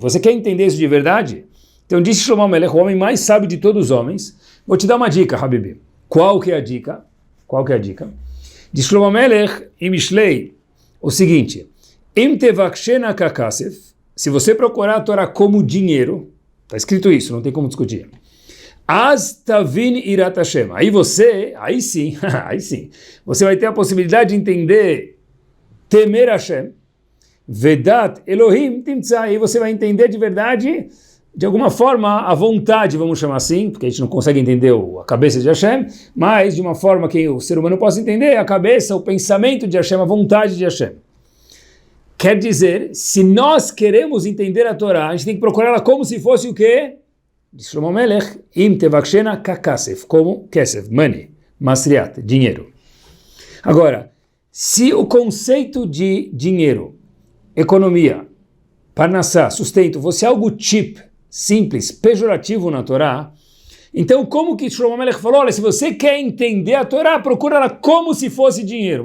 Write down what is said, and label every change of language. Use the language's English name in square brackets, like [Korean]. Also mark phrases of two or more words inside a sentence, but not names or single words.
[Portuguese] Você quer entender isso de verdade? Então disse Shlomo HaMelech, o homem mais sábio de todos os homens, vou te dar uma dica, Habibi. Qual que é a dica? Qual que é a dica? Diz Shlomo HaMelech em Mishlei o seguinte, [Hebrew] אם תבקשנה ככסף, [Portuguese] se você procurar a Torá como dinheiro, está escrito isso, não tem como discutir. [Hebrew] אז תבין יראת השם. [Portuguese] Aí sim, você vai ter a possibilidade de entender temer Hashem, [Hebrew] ודעת אלהים תמצא, [Portuguese] aí você vai entender de verdade, de alguma forma, a vontade, vamos chamar assim, porque a gente não consegue entender a cabeça de Hashem, mas de uma forma que o ser humano possa entender, a cabeça, o pensamento de Hashem, a vontade de Hashem. Quer dizer, se nós queremos entender a Torá, a gente tem que procurar ela como se fosse o quê? Diz Shlomo HaMelech, [Hebrew] אם תבקשנה ככסף, [Portuguese] como kesef, money, masriat, dinheiro. Agora, se o conceito de dinheiro, economia, parnassá, sustento, fosse algo cheap, simples, pejorativo na Torá, então como que Shlomo HaMelech falou, olha, se você quer entender a Torá, procura ela como se fosse dinheiro.